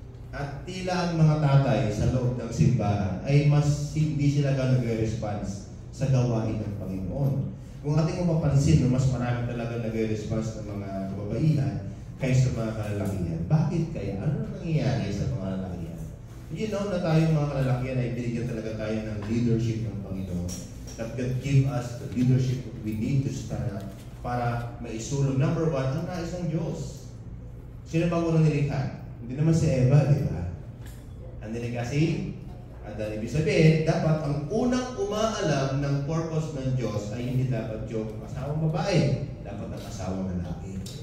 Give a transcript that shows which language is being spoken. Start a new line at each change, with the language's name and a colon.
Filipino: At tila ang mga tatay sa loob ng simbahan ay mas hindi sila nag-response sa gawain ng Panginoon. Kung ating mapapansin, mas marami talaga nag-response ng mga kababaihan kaysa mga kalalakihan. Bakit kaya? Ano nangyayari sa mga kalalakihan?
English: You know
Filipino: na tayong mga kalalakihan ay binigyan talaga tayo ng leadership ng Panginoon.
English: That God give us the leadership that we need to stand up
Filipino: para maisulong. Number one, ang nais ng Diyos. Sino ba unang nilikha? Hindi naman si Eva, di ba? Ang nilikha si Adan. Ibig sabihin, dapat ang unang umaalam ng purpose ng Diyos ay hindi dapat yung asawang babae, dapat ang asawang lalaki.